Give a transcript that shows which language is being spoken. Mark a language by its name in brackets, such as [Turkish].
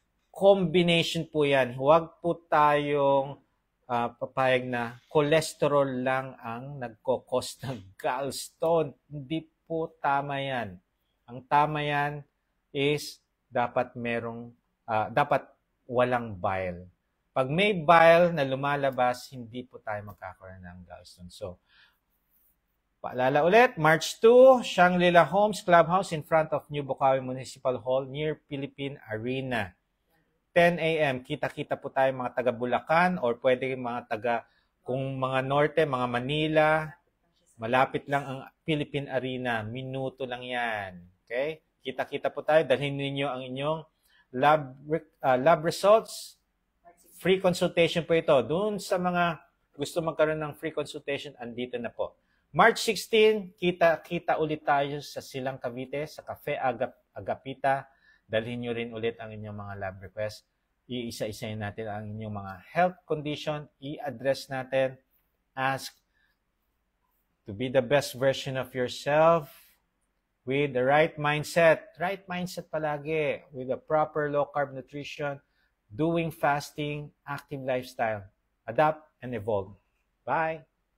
[Filipino] Combination po yan. Huwag po tayong papayag na cholesterol lang ang nagkokos ng gallstone. Hindi po tama yan. Ang tama yan is dapat dapat walang bile. Pag may bile na lumalabas, hindi po tayo magkakaroon ng gallstone. [English] So, [Filipino] paalala ulit, [English] March 2, Shangri-La Homes Clubhouse in front of New Bukawi Municipal Hall near Philippine Arena. 10 a.m. [Filipino] Kita-kita po tayo mga taga Bulacan or pwede mga taga, kung mga norte, mga Manila, malapit lang ang Philippine Arena. Minuto lang yan. Okay? Kita-kita po tayo. Dalhin ninyo ang inyong lab results. Free consultation po ito. Doon sa mga gusto magkaroon ng free consultation, andito na po. March 16, kita ulit tayo sa Silang Cavite, sa Cafe Agapita. Dalhin nyo rin ulit ang inyong mga lab request. Iisa-isayin natin ang inyong mga health condition. I-address natin. [English] Ask to be the best version of yourself with the right mindset. Right mindset palagi. With a proper low-carb nutrition, doing fasting, active lifestyle. Adapt and evolve. Bye!